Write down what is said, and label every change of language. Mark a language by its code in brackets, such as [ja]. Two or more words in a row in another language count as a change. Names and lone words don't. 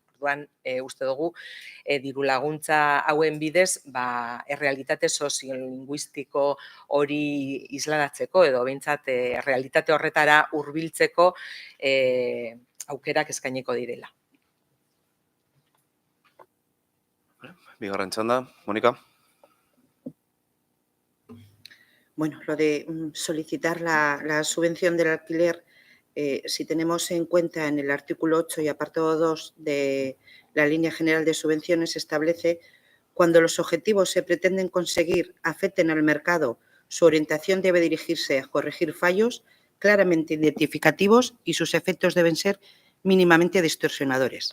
[eu] Orduan, uste dugu, diru laguntza hauen bidez, errealitate soziolinguistiko hori isladatzeko edo behintzat errealitate horretara hurbiltzeko aukerak eskainiko direla. Bigarren txanda, Monika. [es] Bueno, lo de solicitar la subvención del alquiler, si tenemos en cuenta en el artículo 8 y apartado 2 de la línea general de subvenciones, establece cuando los objetivos se pretenden conseguir afecten al mercado, su orientación debe dirigirse a corregir fallos claramente identificativos y sus efectos deben ser mínimamente distorsionadores.